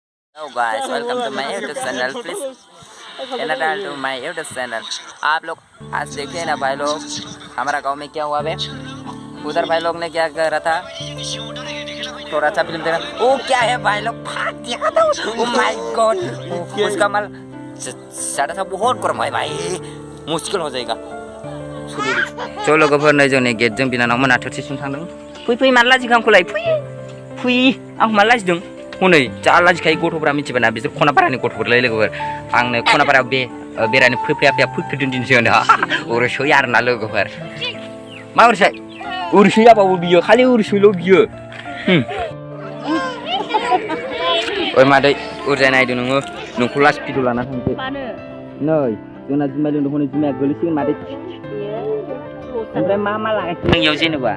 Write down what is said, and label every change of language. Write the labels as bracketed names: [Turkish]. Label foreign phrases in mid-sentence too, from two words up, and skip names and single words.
[English] Hello guys, welcome to my YouTube channel. Please enroll to my YouTube channel. [Hindi] आप लोग आज देखिए ना भाई लोग, हमारा गांव में क्या हुआ बे? उधर भाई लोग ने क्या कर रहा था? थोड़ा सा फिल्म देखा। ओ क्या है भाई लोग? भाग दिया था। [English] Oh my God, [Hindi] उसका माल साढ़े सा बहुत गर्म है भाई, मुश्किल हो जाएगा। [Bodo] चलो गफर नहीं जोने गेट जों बिना नाम नाथुरसे सुन थांदों। फै माला जिखांखौलाय फै आं माला जिदों हनै जा लाजिखायो गथ'फोरा मिथिबायना बिसोर खनापारानि गथ'फोरलाय लोगोफोर आंनो खनापारायाव बेरायनो फैफैया फैफेरदोंदिनोसै होनो उरुसै आरोना लोगोफोर मा उरुसै जाबावो बियो खालि उरुसैल' बियो ओइ मादै उरजाय नायदो नोङो नोंखौ [English] last video [Bodo] लाना थांसै नै जोंना जुमाय लोंदों हनै जुमाया गोलैसिगोन मादै ओमफ्राय मा लागायखो नोंनियाव जेनेबा